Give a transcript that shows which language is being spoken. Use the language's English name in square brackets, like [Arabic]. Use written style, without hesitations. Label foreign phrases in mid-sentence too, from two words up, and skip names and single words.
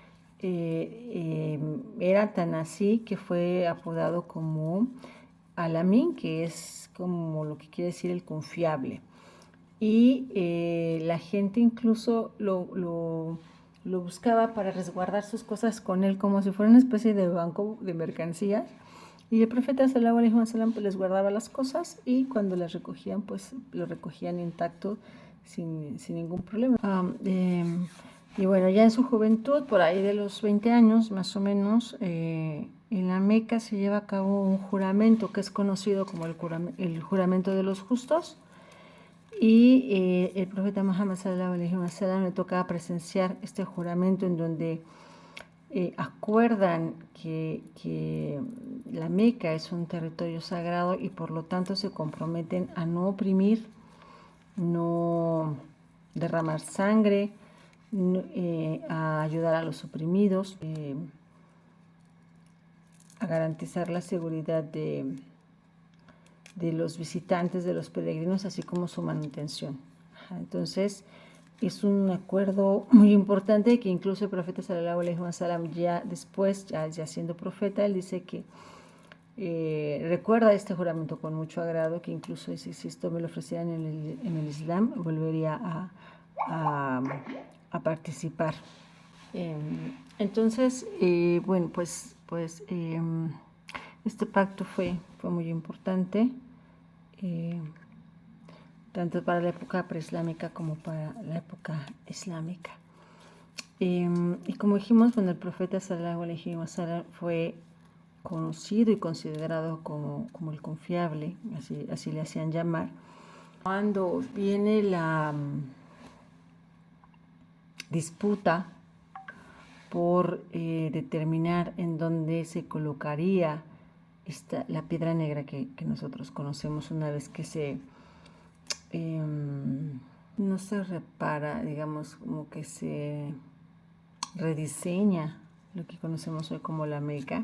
[Spanish] Era tan así que fue apodado como Al-Amin, que es como lo que quiere decir el confiable. Y la gente incluso lo buscaba para resguardar sus cosas con él, como si fuera una especie de banco de mercancías. Y el profeta [Arabic] صلى الله عليه وسلم [Spanish] pues les guardaba las cosas, y cuando las recogían, pues lo recogían intacto, sin ningún problema. Y bueno, ya en su juventud, por ahí de los 20 años más o menos, en la Meca se lleva a cabo un juramento que es conocido como el juramento de los justos. Y el profeta Muhammad [Arabic] صلى الله عليه وسلم [Spanish] le tocaba presenciar este juramento, en donde acuerdan que la Meca es un territorio sagrado, y por lo tanto se comprometen a no oprimir, no derramar sangre, a ayudar a los oprimidos, a garantizar la seguridad de los visitantes, de los peregrinos, así como su manutención. Entonces, es un acuerdo muy importante, que incluso el profeta [Arabic] صلى الله عليه وسلم [Spanish] ya después, ya siendo profeta, él dice que recuerda este juramento con mucho agrado, que incluso si esto me lo ofrecieran en el Islam, volvería a participar. Entonces, bueno, pues este pacto fue muy importante, tanto para la época preislámica como para la época islámica. Y como dijimos, bueno, el profeta [Arabic] صلى الله عليه وسلم [Spanish] fue conocido y considerado como el confiable, así le hacían llamar. Cuando viene la disputa por determinar en dónde se colocaría la piedra negra que nosotros conocemos, una vez que no se repara, digamos, como que se rediseña lo que conocemos hoy como la Meca.